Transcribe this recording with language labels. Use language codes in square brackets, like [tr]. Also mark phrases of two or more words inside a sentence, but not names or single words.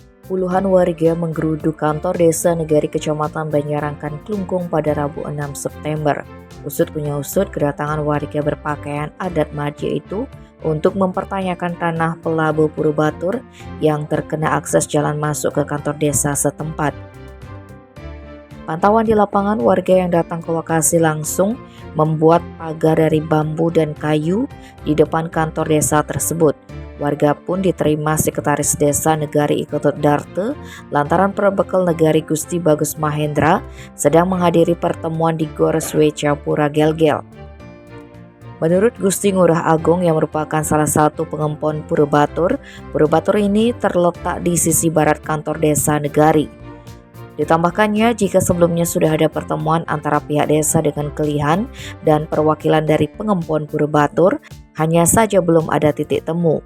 [id] Puluhan warga menggeruduk kantor desa Negari Kecamatan Banyarangkan Klungkung pada Rabu 6 September. Usut punya usut, kedatangan warga berpakaian adat Madya itu untuk mempertanyakan tanah Pelabu Purubatur yang terkena akses jalan masuk ke kantor desa setempat. Pantauan di lapangan, warga yang datang ke lokasi langsung membuat pagar dari bambu dan kayu di depan kantor desa tersebut. Warga pun diterima Sekretaris Desa Negari Iketut Darte lantaran Perbekal Negari Gusti Bagus Mahendra sedang menghadiri pertemuan di Gor Swecapura Gelgel. Menurut Gusti Ngurah Agung yang merupakan salah satu pengempon Purubatur, Purubatur ini terletak di sisi barat kantor desa Negari. Ditambahkannya, jika sebelumnya sudah ada pertemuan antara pihak desa dengan Kelihan dan perwakilan dari pengempon Purubatur, hanya saja belum ada titik temu.